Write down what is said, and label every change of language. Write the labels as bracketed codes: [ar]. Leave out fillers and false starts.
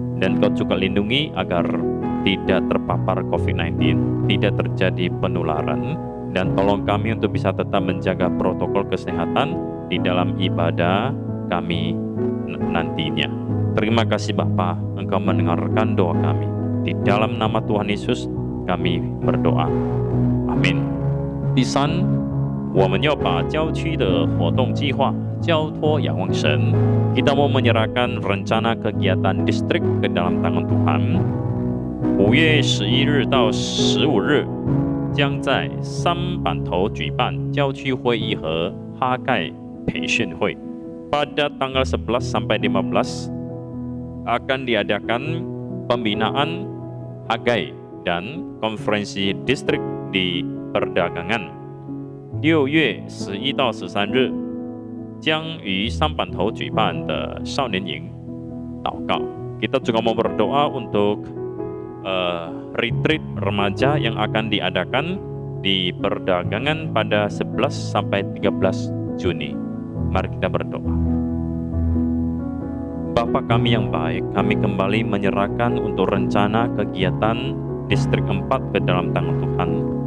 [id] Dan Kau juga lindungi agar tidak terpapar COVID-19, tidak terjadi penularan. Dan tolong kami untuk bisa tetap menjaga protokol kesehatan di dalam ibadah kami nantinya. Terima kasih Bapa, Engkau mendengarkan doa kami. Di dalam nama Tuhan Yesus kami berdoa. Amin. [zh] 第三，我们要把郊区的活动计划交托仰望神. [id] Kita mau menyerahkan rencana kegiatan distrik ke dalam tangan Tuhan. [zh] 5月11日到15日将在三板头举办郊区会议和哈盖培训会. [id] Pada tanggal 11 sampai 15 akan diadakan pembinaan Hagai dan konferensi distrik di perdagangan. [zh] 6月11到13日将于三板头举办的少年营祷告. [id] Kita juga mau berdoa untuk retreat remaja yang akan diadakan di perdagangan pada 11 sampai 13 Juni. Mari kita berdoa. Bapa kami yang baik, kami kembali menyerahkan untuk rencana kegiatan distrik 4 ke dalam tangan Tuhan.